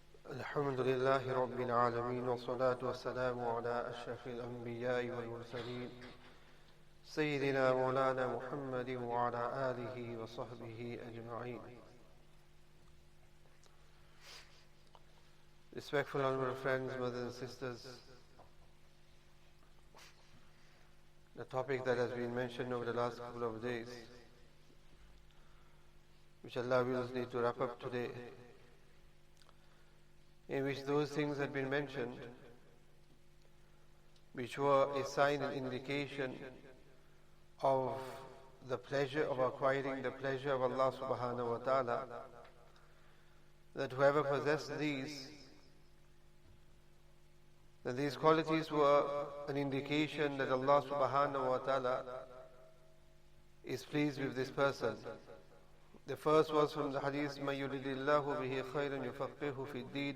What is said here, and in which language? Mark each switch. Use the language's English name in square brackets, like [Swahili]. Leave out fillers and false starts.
[Arabic] الحمد لله رب العالمين والصلاة والسلام على أشرف الأنبياء والمرسلين سيدنا مولانا محمد وعلى آله وصحبه أجمعين. [English] Respectful honorable friends, brothers and sisters, the topic that has been mentioned over the last couple of days, which Allah wills need to wrap up today, in which those things had been mentioned which were a sign and indication of the pleasure of acquiring the pleasure of Allah subhanahu wa ta'ala, that whoever possessed these, that these qualities were an indication that Allah subhanahu wa ta'ala is pleased with this person. The first was from the hadith, [Arabic] مَن يُرِدِ اللَّهُ بِهِ خَيْرًا يُفَقِّهُ فِي الدِّينِ.